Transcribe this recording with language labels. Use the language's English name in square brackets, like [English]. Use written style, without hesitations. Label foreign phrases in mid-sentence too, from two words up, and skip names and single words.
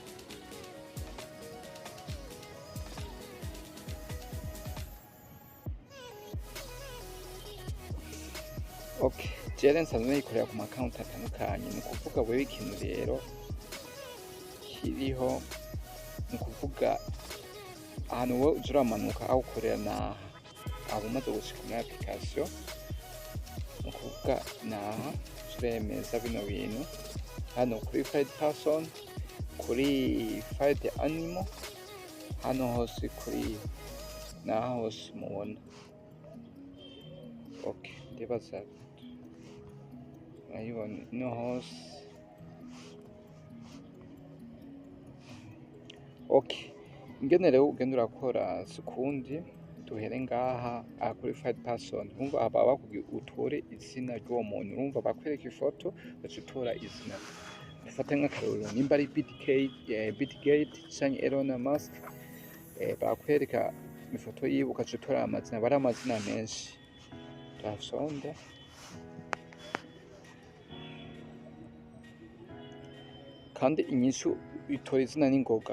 [Rundi] Okay, jere nsanzwe nayikorera ku account atandukanye, ni kuvuga wewe ikintu rero kiriho ni kuvuga ahantu wowe uja uramanuka aho ukorera naha aba umaze gushika muri application, ni kuvuga naha turemeza bino bintu hano kuri [English] find person, [Rundi] kuri [English] find animal, [Rundi] hano hose kuri naha hose mubona. Okay, ndibaza ayibona ino hose. Okay, ingene rero ugenda urakora sekundi duhere ngaha kuri [English] find person. [Rundi] Urumva aba bakubwiye utore izina ry'uwo muntu, urumva bakwereka ifoto ugatora izina. Ufate nk'akarorero nimba ari Bitgate canke Elon Musk, bakwereka ifoto yiwe ugatora amazina, bari amazina menshi. Turasonda kandi inyishu itora izina n'ingoga.